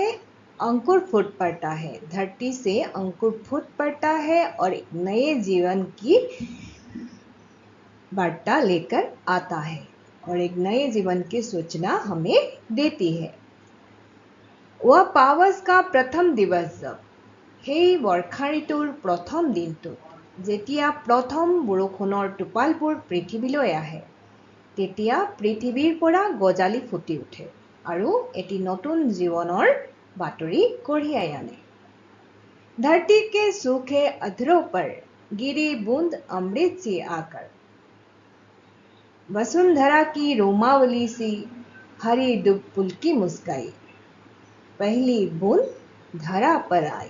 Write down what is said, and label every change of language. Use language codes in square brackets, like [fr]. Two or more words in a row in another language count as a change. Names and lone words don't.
[hi] अंकुर फूट पड़ता है, धरती से अंकुर फूट पड़ता है और एक नए जीवन की वार्ता लेकर आता है और एक नए जीवन की सूचना हमें देती है। वह पावस का प्रथम दिवस जब, [as] সেই বৰ্ষা ঋতুৰ প্ৰথম দিনটোত যেতিয়া প্ৰথম বৰষুণৰ টোপালবোৰ পৃথিৱীলৈ আহে, তেতিয়া পৃথিৱীৰ পৰা গজালি ফুটি উঠে আৰু এটি নতুন জীৱনৰ বাতৰি কঢ়িয়াই আনে। [hi] धरती के सूखे अधरों पर गिरी बूंद अमृत सी आकर, वसुंधरा की रोमावली सी हरी डुब पुलकी मुस्काई, पहली बूंद धरा पर आई।